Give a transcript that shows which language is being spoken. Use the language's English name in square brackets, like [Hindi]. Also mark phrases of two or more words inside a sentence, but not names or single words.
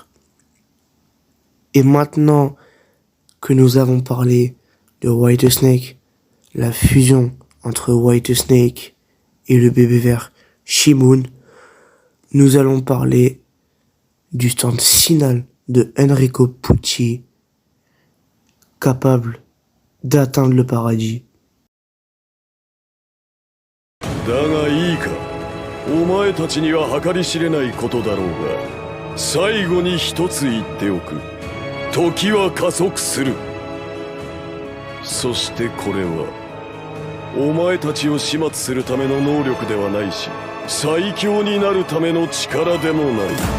[French] Et maintenant que nous avons parlé de White Snake, la fusion entre White Snake et le bébé vert Shimoon, nous allons parler du stand final de Enrico Pucci, capable d'atteindre le paradis. [Japanese] だがいいか、お前たちには計り知れないことだろうが、最後に一つ言っておく。時は加速する。そしてこれはお前たちを始末するための能力ではないし、最強になるための力でもない。